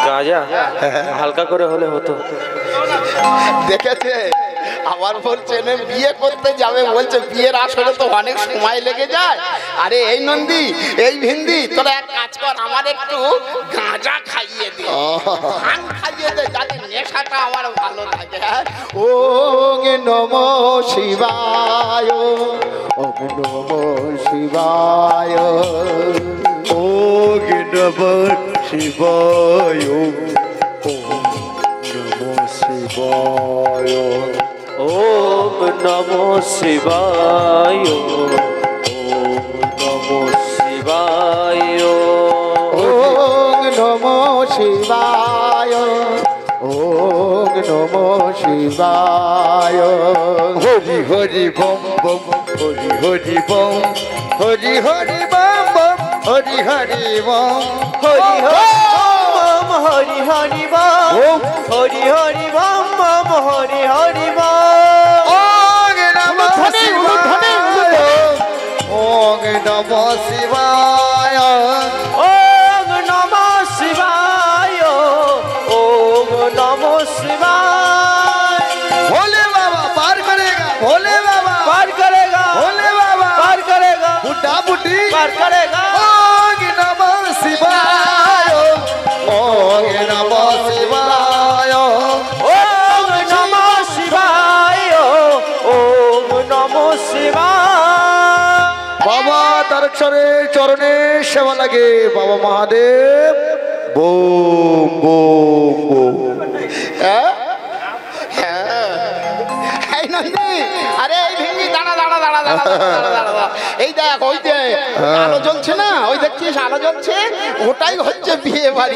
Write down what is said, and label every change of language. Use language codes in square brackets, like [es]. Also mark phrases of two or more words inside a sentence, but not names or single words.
[bn] গাঁজা হালকা করে হলে হতো। দেখেছে আবার বলছে না বিয়ে করতে যাবে, বলছে বিয়ের আসলে তো অনেক সময় লেগে যায়। আরে এই নন্দী, এই ভিন্দি, তোরা এক কাজ কর, আমার একটু গাঁজা খাইয়ে দে, ভাঙ খাইয়ে দে, যাতে নেশাটা আমার ভালো থাকে। [sa] ओम् नमः शिवाय, ओम् नमः शिवाय, ओम् नमः शिवाय, ओम् नमः शिवाय, ओम् नमः शिवाय, ओम् नमः शिवाय, ओम् नमः शिवाय, ओम् नमः शिवाय। [bn] হরি হরি বম বম, হরি হরি বম, হরি হরি বম বম, হরি হরি বম, হরি বম হরি হরি বম, হরি হরি বম বম, হরি হরি বম। [sa] ओम् नमः शिवाय, ओम् नमः शिवाय, ओम् नमः शिवाय, ओम् नमः शिवाय। [hi] भोले बाबा पार करेगा, भोले बाबा पार करेगा, भोले बाबा पार करेगा, बुड्ढा बुड्ढी पार करेगा। [sa] ओम् नमः शिवाय, ओम् नमः शिवाय, ओम् नमः शिवाय, ओम् नमः शिवाय। [bn] বাবা তারকেশ্বরের চরণে সেবা লাগে। বাবা মহাদেব বোম বোম বোম। হ্যাঁ? হ্যাঁ। এই নন্দী, আরে এই ভিন্দি, দাঁড়া দাঁড়া দাঁড়া দাঁড়া দাঁড়া দাঁড়া দাঁড়া। এই দেখ, ওই যে আলো জ্বলছে না, ওই দেখছিস আলো জ্বলছে, ওটাই হচ্ছে বিয়ে বাড়ি।